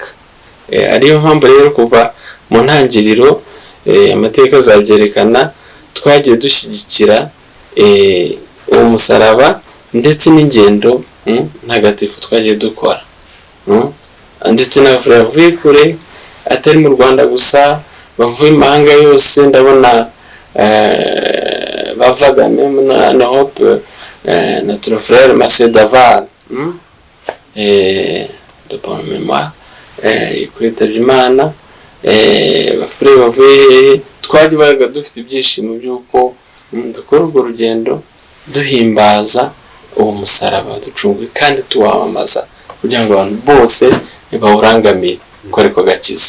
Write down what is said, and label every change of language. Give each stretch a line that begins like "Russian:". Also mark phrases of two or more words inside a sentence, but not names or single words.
Kinyarwanda: Ariyo mpamvu rero kuva mu ntangiriro amateka azabyerekana, twagiye dushyigikira uwo musaraba ndetse n'ingendo ntagatifu twagiye dukora, ndetse n'abafurere bavuye kure atari mu Rwanda gusa, bavuye imahanga yose. Ndabona bavaga
French: même en Europe, notre frère Marcel Daval de bonne mémoire
Kinyarwanda: kwitaba Imana, bafurere bavuye, twagiye dufite ibyishimo by'uko dukora urwo rugendo duhimbaza uwo musaraba ducunguye kandi tuwamamaza kugira ngo abantu bose bawurangamire ko ariko gakiza.